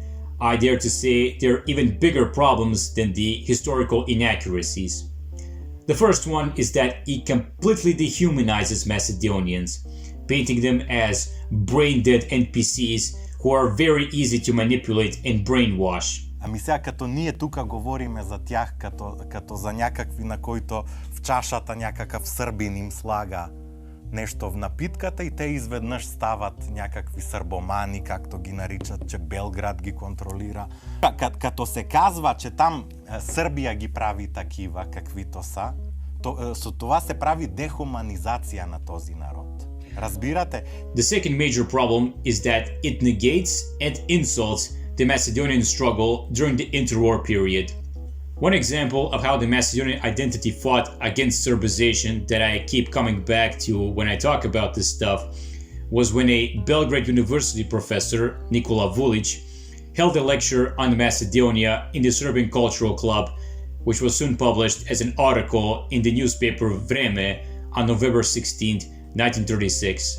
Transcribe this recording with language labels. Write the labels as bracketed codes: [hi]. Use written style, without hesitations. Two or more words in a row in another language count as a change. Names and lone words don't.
[en] I dare to say there are even bigger problems than the historical inaccuracies. The first one is that it completely dehumanizes Macedonians, painting them as brain-dead NPCs who are very easy to manipulate and brainwash. [bg] Ами сега като ние тук говориме за тях като за някакви, на които в чашата някакъв сърбин им слага нещо в напитката и те изведнъж стават някакви сърбомани, както ги наричат, че Белград ги контролира. Като се казва, че там Сърбия ги прави такива, каквито са, това се прави дехуманизация на този народ. Разбирате? [en] The second major problem is that it negates and insults the Macedonian struggle during the interwar period. One example of how the Macedonian identity fought against Serbization that I keep coming back to when I talk about this stuff was when a Belgrade University professor, Nikola Vulic, held a lecture on Macedonia in the Serbian Cultural Club, which was soon published as an article in the newspaper Vreme on November 16, 1936.